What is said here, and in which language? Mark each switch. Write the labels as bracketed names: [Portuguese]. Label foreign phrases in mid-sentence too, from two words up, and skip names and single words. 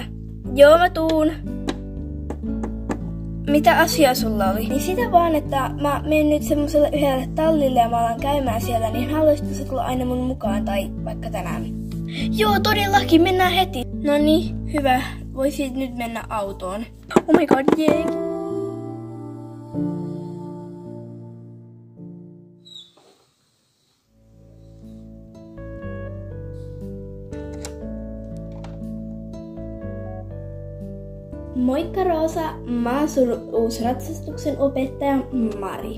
[Finnish] Joo, mä tuun. Mitä asiaa sulla oli? Niin sitä vaan, että mä menen nyt semmoselle yhdelle tallille ja mä alan käymään siellä, niin haluaisitko sä tulla aina mun mukaan tai vaikka tänään? Joo, todellakin, mennään heti. No niin, hyvä. Voisit nyt mennä autoon. [English] Oh my god, [Finnish] jee. Moikka Roosa, mä oon sun uusi ratsastuksen opettaja Mari.